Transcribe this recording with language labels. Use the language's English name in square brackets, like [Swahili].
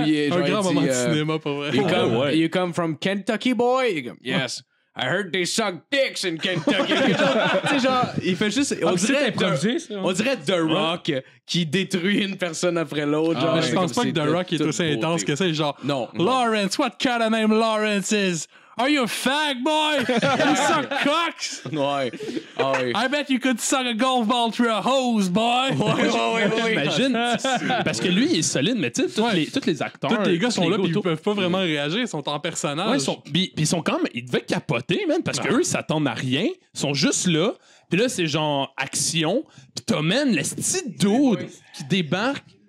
[French] Un grand moment de cinéma, pour vrai. [English] You come from Kentucky, boy? Yes. I heard they suck dicks in Kentucky. [French] Tu sais, genre, il fait juste. On dirait The Rock qui détruit une personne après l'autre. Genre, je pense pas que The Rock est aussi intense que ça. Genre, non. [English] Lawrence, what kind of name Lawrence is? Are you a fag boy? You suck cocks? [French] Ouais. [English] I bet you could suck a golf ball through a hose, boy. [French] Ouais. Imagine. Parce que lui, il est solide, mais tu sais, tous les acteurs. Tous les gars sont là, puis ils peuvent pas vraiment réagir. Ils sont en personnage. Ouais, puis ils sont quand même. Ils devaient capoter, man, parce qu'eux, ils s'attendent à rien. Ils sont juste là. Puis là, c'est genre action. Puis t'as, man, le petit dude qui débarque.